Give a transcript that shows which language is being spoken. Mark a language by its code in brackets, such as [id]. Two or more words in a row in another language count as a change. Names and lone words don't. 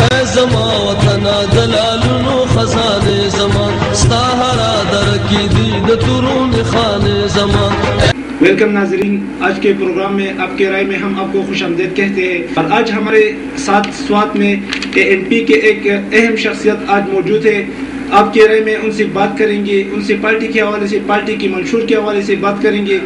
[ps] زما وطنا دلالونو خزانه زمان ستاهرا درکی دی د تورون خانه زمان. [ur] ویلکم ناظرین، آج کے پروگرام میں آپ کے رائے میں ہم آپ کو خوش آمدید کہتے ہیں. اور آج ہمارے ساتھ سوات میں ANP کے ایک اہم شخصیت آج موجود ہے. آپ کے رائے میں ان سے بات کریں گے، ان سے پارٹی کے حوالے سے، پارٹی کی منشور کے حوالے سے بات کریں گے.